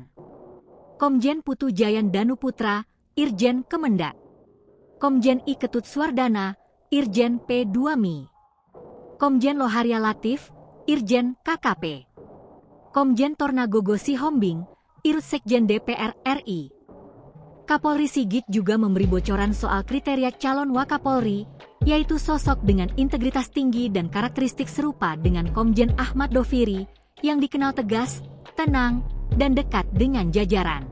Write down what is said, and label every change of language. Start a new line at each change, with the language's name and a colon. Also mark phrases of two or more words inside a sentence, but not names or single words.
Indonesian: Komjen Putu Jayan Danuputra, Irjen Kemendak. Komjen I Ketut Swardana, Irjen P2Mi. Komjen Loharia Latif, Irjen KKP. Komjen Tornagogo Sihombing, Irsekjen DPR RI. Kapolri Sigit juga memberi bocoran soal kriteria calon Wakapolri, yaitu sosok dengan integritas tinggi dan karakteristik serupa dengan Komjen Ahmad Doviri, yang dikenal tegas, tenang, dan dekat dengan jajaran.